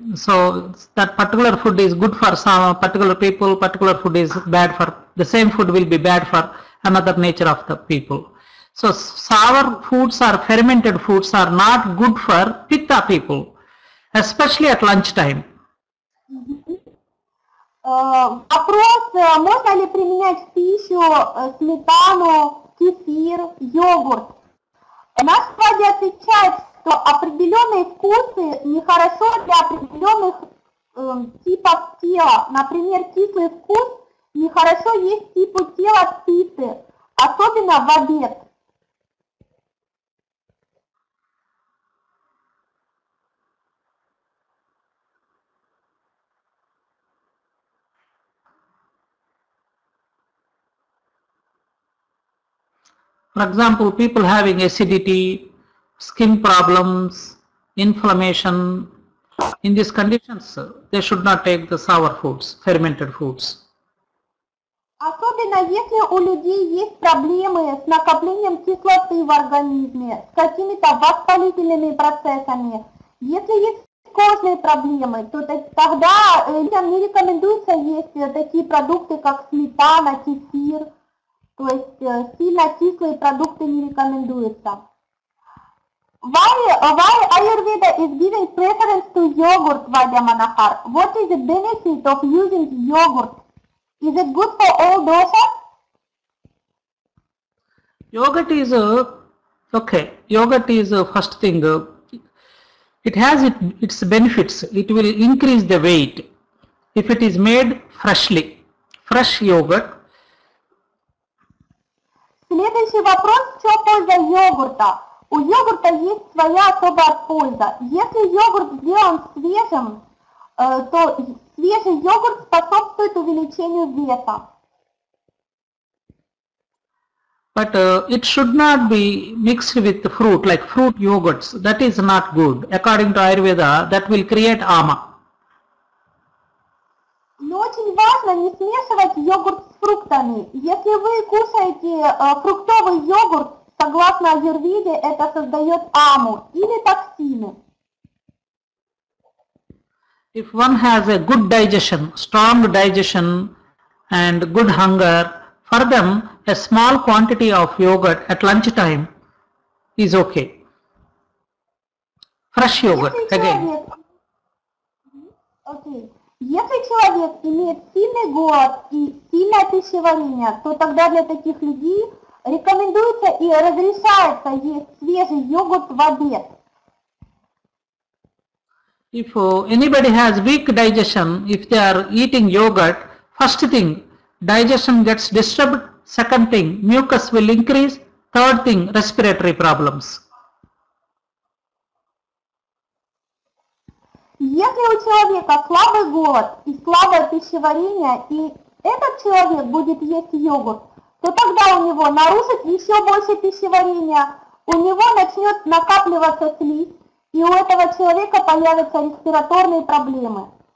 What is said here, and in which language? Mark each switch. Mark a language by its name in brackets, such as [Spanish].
[English] So that particular food is good for some particular people, particular food is bad for, the same food will be bad for another nature of the people. So sour foods or fermented foods are not good for pitta people, especially at lunchtime. [Russian] Вопрос, можно ли применять в пищу сметану, кефир, йогурт? Наш врач отвечает, что определенные вкусы нехорошо для определенных типов тела. Например, кислый вкус нехорошо есть типу тела питы, особенно в обед. [English] For example, people having acidity, skin problems, inflammation, in these conditions, they should not take the sour foods, fermented foods. [Russian] Особенно если у людей есть проблемы с накоплением кислоты в организме, с какими-то воспалительными процессами. Если есть кожные проблемы, то тогда людям не рекомендуется есть такие продукты, как сметана, кефир. То есть сильно кислые продукты не рекомендуются. [English] Why Ayurveda is giving preference to yogurt, Vaidya Manahar? What is the benefit of using yogurt? Is it good for all doshas? Yogurt is okay. Yogurt is first thing. It has its benefits. It will increase the weight if it is made freshly. Fresh yogurt. [Russian] Следующий вопрос, что польза йогурта? У йогурта есть своя особая польза. Если йогурт сделан свежим, то свежий йогурт способствует увеличению веса. [English] But it should not be mixed with fruit, like fruit yogurts. That is not good. According to Ayurveda, that will create ama. [Russian] Но очень важно не смешивать йогурт с фруктами. Если вы кушаете фруктовый йогурт, согласно аюрведе, это создает аму или токсины. [English] If one has a good digestion, strong digestion and good hunger, for them a small quantity of yogurt at lunchtime is okay. Fresh yogurt again. Okay. [Russian] Если человек имеет сильный голод и сильное пищеварение, то тогда для таких людей рекомендуется и разрешается есть свежий йогурт в обед. [English] If anybody has weak digestion, if they are eating yogurt, first thing, digestion gets disturbed. Second thing, mucus will increase. Third thing, respiratory problems. [Russian] Если у человека слабый голод и слабое пищеварение, и этот человек будет есть йогурт, то тогда у него нарушится еще больше пищеварение, у него начнет накапливаться слизь, и у этого человека появятся респираторные проблемы.